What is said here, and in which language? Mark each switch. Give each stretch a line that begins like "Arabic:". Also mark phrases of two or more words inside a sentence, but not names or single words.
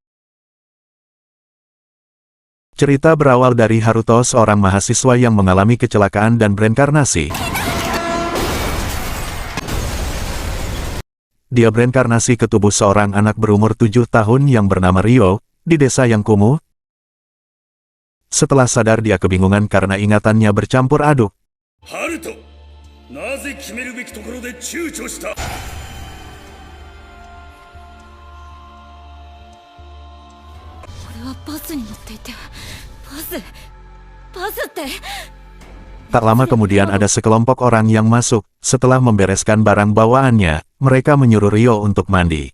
Indonesian: Cerita berawal dari Haruto, seorang mahasiswa yang mengalami kecelakaan dan bereinkarnasi. Dia bereinkarnasi ke tubuh seorang anak berumur 7 tahun yang bernama Ryo, di desa yang kumuh. Setelah sadar dia kebingungan karena ingatannya bercampur aduk.
Japanese: ハルト、なぜ決めるべきところで躊躇した?
Indonesian: Tak lama kemudian ada sekelompok orang yang masuk. Setelah membereskan barang bawaannya, mereka menyuruh Ryo untuk mandi.